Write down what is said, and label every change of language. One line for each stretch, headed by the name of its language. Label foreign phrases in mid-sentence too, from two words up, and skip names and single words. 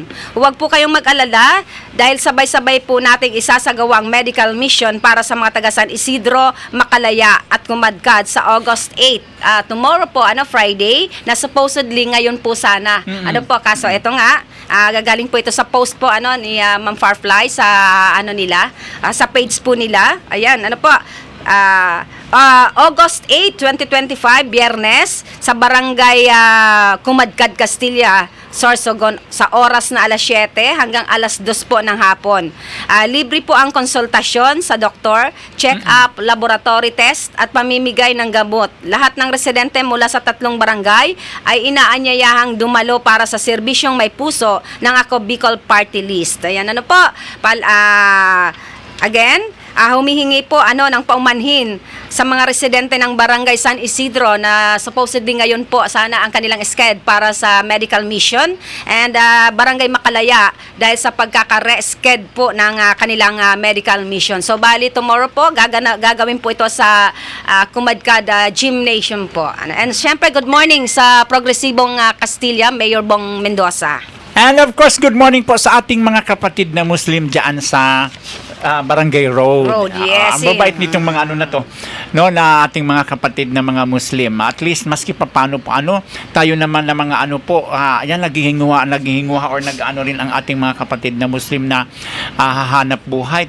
Filipino: Huwag po kayong mag-alala dahil sabay-sabay po nating isasagawa ang
English: medical mission
Filipino: para sa mga taga San Isidro, Makalaya at Kumadkad sa August 8. Tomorrow po, Friday, na supposedly ngayon po sana. Kaso ito nga, gagaling po ito sa post po ni Ma'am Farfly sa nila, sa page po nila. Ayan, August 8, 2025, Biyernes, sa Barangay Kumadkad, Castilla, Sorsogon sa oras na alas 7 hanggang alas 2 po ng hapon. Libre po ang konsultasyon sa doktor,
English: check-up, laboratory test
Filipino: at pamimigay ng gamot. Lahat ng residente mula sa 3 barangay ay inaanyayahang dumalo para sa serbisyong may puso ng Ako Bicol Party List. Ayan, ano po? Humihingi po ng paumanhin sa mga residente ng Barangay San Isidro na supposedly ngayon po sana ang kanilang sked para sa
English: medical mission,
Filipino: and Barangay Makalaya dahil sa pagkaka-re-sked po ng kanilang
English: medical mission.
Filipino: So bali tomorrow po gagawin po ito sa Kumadkad Gymnasium po. And syempre
English: good morning
Filipino: sa Progresibong Castilla, Mayor Bong Mendoza.
English: And of course, good morning
Filipino: po sa ating mga kapatid na Muslim dyan sa Barangay Road.
English: Yes.
Filipino: Ang babait nitong mga na to, no, na ating mga kapatid na mga Muslim. At least maski pa paano po tayo naman na mga yan naghihinguha or nag-ano rin ang ating mga kapatid na Muslim na hahanap buhay.